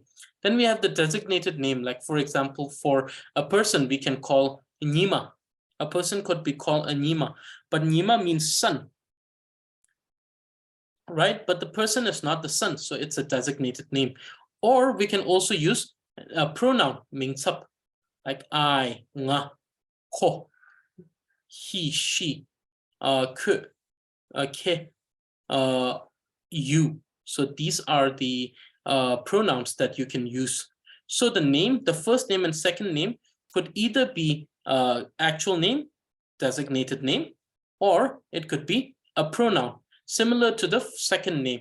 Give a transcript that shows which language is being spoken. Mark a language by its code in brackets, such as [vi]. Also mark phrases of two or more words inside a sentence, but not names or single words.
[en] Then we have the designated name, like for example, for a person we can call Nima. A person could be called a Nima, but Nima means son, right? But the person is not the son, so it's a designated name. Or we can also use a pronoun, Mingsup, like I, nga, ko, he, she, [dz] ke, ke, [en] you. So these are the pronouns that you can use. So the name, the first name and second name could either be actual name, designated name, or it could be a pronoun similar to the second name.